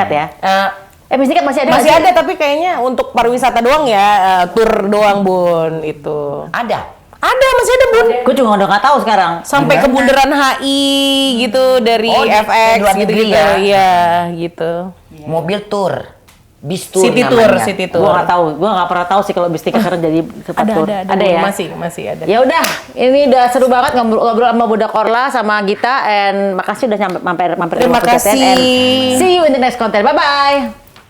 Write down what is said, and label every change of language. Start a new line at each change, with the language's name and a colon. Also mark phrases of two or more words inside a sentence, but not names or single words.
Indonesian: tingkat ya? Bis tingkat masih ada? Masih ada tapi kayaknya untuk pariwisata doang ya, tur doang, Bun, itu. Ada. Ada, masih ada, Bun. Gue juga udah nggak tahu sekarang. Sampai ke bundaran HI gitu dari Oh, di FX luar negeri gitu-gitu. ya? Iya, gitu. Mobil tour. Bis tour
English: City tour,
Indonesian: namanya. city Gue tour. nggak tahu. Gue nggak pernah tahu sih kalau bis tingkat sekarang jadi tempat Ada, tour. ada, Ada Bun. ya? Masih ada. Ya udah, ini udah seru banget ngobrol sama Bunda Korla sama Gita, and makasih udah mampir Terima ke podcast, kasih.
English: and see you in the next content. Bye bye.